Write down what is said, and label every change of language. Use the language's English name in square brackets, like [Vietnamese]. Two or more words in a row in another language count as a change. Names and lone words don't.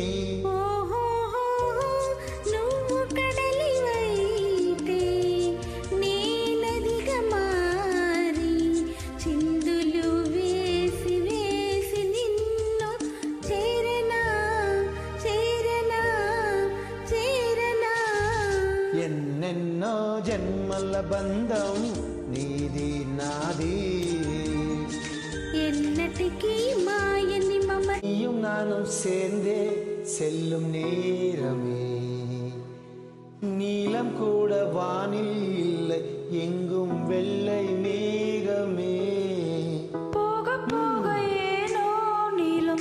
[Telugu] ఓహోహో నువ్వు కడలివైతే నేనదిగా మారి చిందులు వేసి వేసి నిన్ను చేరనా చేరనా చేరనా. ఎన్నెన్నో జన్మల బంధం నీది నాది ఎన్నటికీ మాయని మమ [Tamil] நீயும் நானும் சேர்ந்தே செல்லும் நேரமே நீலம் கூட வானில் இல்லை எங்கும் வெள்ளை மேகமே. పోగ పోగ ఏనో నీ